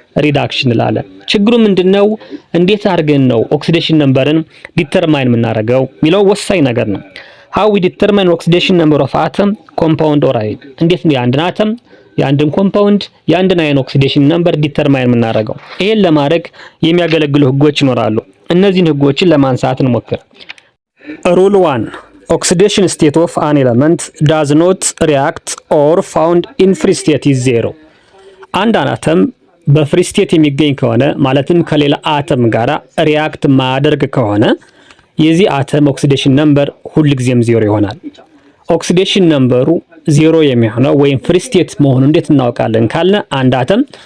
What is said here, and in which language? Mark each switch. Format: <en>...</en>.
<am>ሪዳክሽን እንላለን። ችግሩ ምንድነው? እንዴት አድርገን ነው ኦክሲዴሽን ነምበርን ዲተርማይን የምናደርገው የሚለው ወሳኝ ነገር ነው።</am> <en>how we determine oxidation number of atom, compound or ion?</en> <am>እንዴት ነው የአንድን አተም የአንድን ኮምፓውንድ የአንድን አየን ኦክሲዴሽን ነምበር ዲተርማይን የምናደርገው? ይሄን ለማድረግ የሚያገለግሉ ህጎች ይኖራሉ። እነዚህን ህጎችን ለማንሳት እንሞክር። Rule 1.</am> <en>Oxidation state of an element does not react or found in free state is 0.</en> <am>አንድ አተም በፍሪ ስቴት የሚገኝ ከሆነ ማለትም ከሌላ አተም ጋራ ሪአክት ማድረግ ከሆነ የዚህ አተም ኦክሲዴሽን ነምበር ሁልጊዜም 0 ይሆናል። ኦክሲዴሽን ነምበሩ 0 የሚሆነው ወይም ፍሪ ስቴት መሆኑን እንዴት እናውቃለን ካልነ አንድ አተም</am>